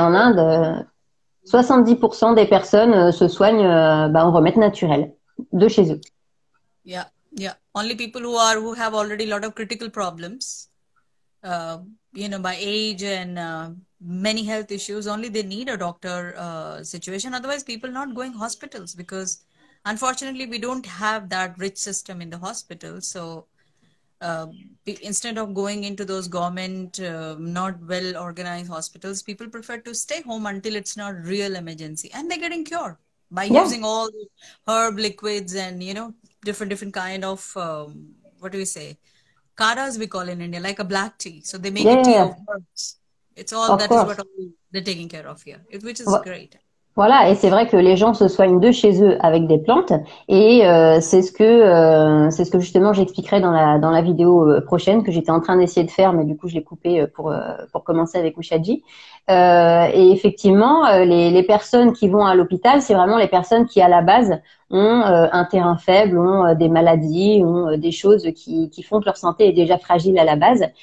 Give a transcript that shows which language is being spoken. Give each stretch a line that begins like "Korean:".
French: en Inde, 70% des personnes se soignent en remède naturel de chez eux.
English: yeah, only people who have already a lot of critical problems, uh, by age and many health issues, only they need a doctor situation. Otherwise, people not going hospitals because unfortunately we don't have that rich system in the hospital. So uh, instead of going into those government not well organized hospitals, people prefer to stay home until it's not real emergency, and they're getting cured by Yeah. using all the herb liquids and different kind of what do we say, karas we call in India, like a black tea. So they make a Yeah, tea yeah, of herbs. It's all of that is what all they're taking care of here, which is great.
French: Voilà, et c'est vrai que les gens se soignent de chez eux avec des plantes, et c'est ce que justement j'expliquerai dans la vidéo prochaine que j'étais en train d'essayer de faire, mais du coup je l'ai coupé pour commencer avec Ushaji. Et effectivement, les personnes qui vont à l'hôpital, c'est vraiment les personnes qui à la base ont un terrain faible, ont des maladies, ont des choses qui font que leur santé est déjà fragile à la base.